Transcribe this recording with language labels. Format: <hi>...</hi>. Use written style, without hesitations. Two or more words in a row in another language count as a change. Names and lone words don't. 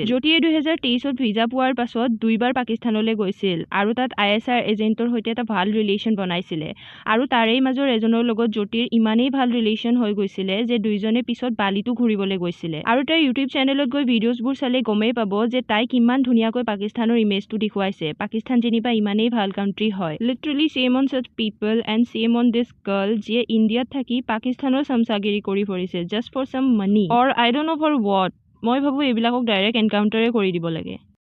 <as>জ্যোতিয়ে 2023ত ভিজা পোৱাৰ পাছত 2বাৰ পাকিস্তানলৈ গৈছিল আৰু তাত ISI এজেন্টৰ সৈতে এটা ভাল ৰিলেশ্যন বনাইছিলে। আৰু তাৰেই মাজৰ এজনৰ লগত জ্যোতিৰ ইমানেই ভাল ৰিলেশ্যন হৈ গৈছিলে যে দুইজনে পিছত বালিতো ঘূৰিবলৈ গৈছিলে। আৰু তাইৰ ইউটিউব চেনেলত গৈ ভিডিঅ'ছবোৰ চালে গমেই পাব যে তাই কিমান ধুনীয়াকৈ পাকিস্তানৰ ইমেজটো দেখুৱাইছে। পাকিস্তান যেনিবা ইমানেই ভাল কাণ্ট্ৰি হয়।</as> <en>literally shame on such people and same on this girl,</en> <as>যিয়ে ইণ্ডিয়াত থাকি পাকিস্তানৰ চামচাগিৰি কৰি ফুৰিছে</as> <en>just for some money or I don't know for what।</en> <as>মই ভাবো এইবিলাকক ডাইৰেক্ট এনকাউণ্টাৰে কৰি দিব লাগে।</as>